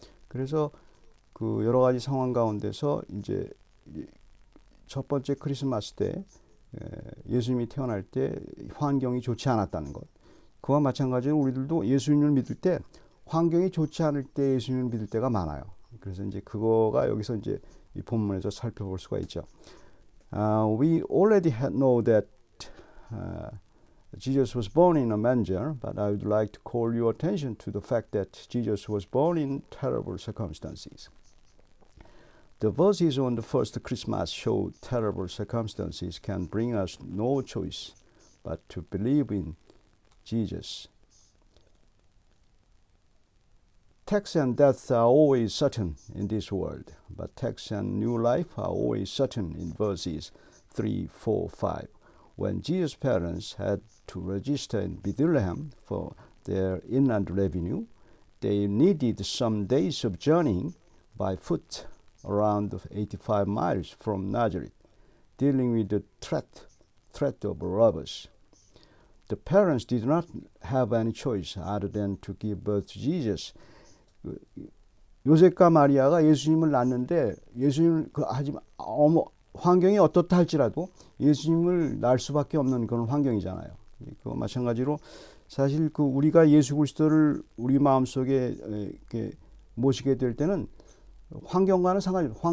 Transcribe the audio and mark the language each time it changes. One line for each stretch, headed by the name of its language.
Korean: 그래서 그 여러 가지 상황 가운데서 이제 첫 번째 크리스마스 때 예수님이 태어날 때 환경이 좋지 않았다는 것. 그와 마찬가지로 우리들도 예수님을 믿을 때 환경이 좋지 않을 때 예수님을 믿을 때가 많아요. 그래서 이제 그거가 여기서 이제 이 본문에서 살펴볼 수가 있죠.
English: We already know that Jesus was born in a manger, but I would like to call your attention to the fact that Jesus was born in terrible circumstances. The verses on the first Christmas show terrible circumstances can bring us no choice but to believe in Jesus. Tax and death are always certain in this world, but tax and new life are always certain in verses 3, 4, 5. When Jesus' parents had to register in Bethlehem for their inland revenue, they needed some days of journeying by foot around 85 miles from Nazareth, dealing with the threat of robbers. The parents did not have any choice other than to give birth to Jesus.
Korean: 요셉과 마리아가 예수님을 낳는데 예수님을 하지만 환경이 어떻다 할지라도 예수님을 낳을 수밖에 없는 그런 환경이잖아요. 그 마찬가지로 사실 그 우리가 예수 그리스도를 우리 마음속에 이렇게 모시게 될 때는 환경과는 상관이 없어요.